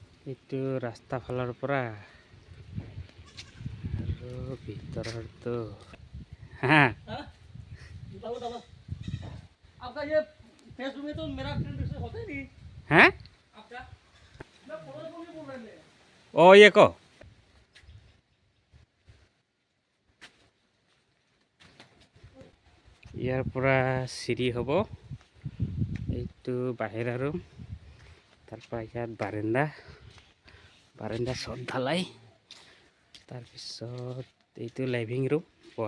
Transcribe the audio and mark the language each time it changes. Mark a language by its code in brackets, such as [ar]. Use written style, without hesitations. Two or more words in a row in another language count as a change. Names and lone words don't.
[as] এইটো ৰাস্তা ফালৰ পৰা আৰু ভিতৰতো হা [hi] आपका ये फेसबुक में तो मेरा [en] friend request [hi] होता ही नहीं [as] হা [hi] आपका मैं फॉलो कौन बोल रहे हैं [as] অ ইয়ে ক ইয়াৰ পৰা চিৰি হ'ব এইটো বাহিৰা ৰুম তাৰপৰা ইয়াত বাৰাণ্ডা চট ঢালাই তাৰপিছত এইটো [en] living room [as] বহা